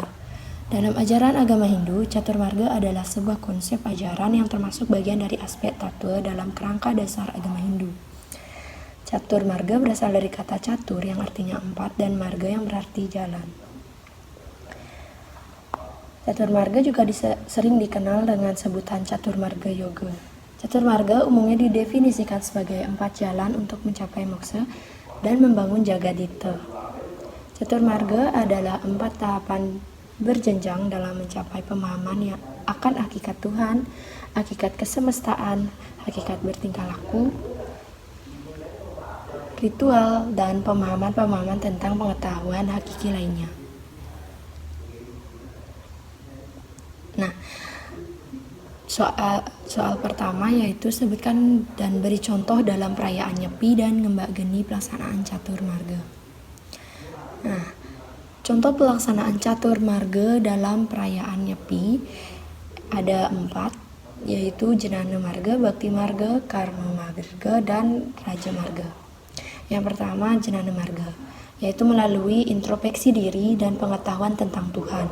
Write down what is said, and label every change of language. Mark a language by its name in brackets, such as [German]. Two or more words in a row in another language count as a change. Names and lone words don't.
[Indonesian] Dalam ajaran agama Hindu, catur marga adalah sebuah konsep ajaran yang termasuk bagian dari aspek tattwa dalam kerangka dasar agama Hindu. Catur marga berasal dari kata catur yang artinya empat dan marga yang berarti jalan. Catur marga juga sering dikenal dengan sebutan catur marga yoga. Catur marga umumnya didefinisikan sebagai 4 jalan untuk mencapai moksa dan membangun jagadita. Catur marga adalah 4 tahapan berjenjang dalam mencapai pemahaman yang akan hakikat Tuhan, hakikat kesemestaan, hakikat bertingkah laku, ritual, dan pemahaman-pemahaman tentang pengetahuan hakiki lainnya. Nah, soal pertama yaitu sebutkan dan beri contoh dalam perayaan Nyepi dan Ngembak Geni pelaksanaan catur marga. Nah, contoh pelaksanaan catur marga dalam perayaan Nyepi ada 4, yaitu Jenana Marga, Bakti Marga, Karma Marga, dan Raja Marga. Yang pertama, Jenana Marga, yaitu melalui introspeksi diri dan pengetahuan tentang Tuhan.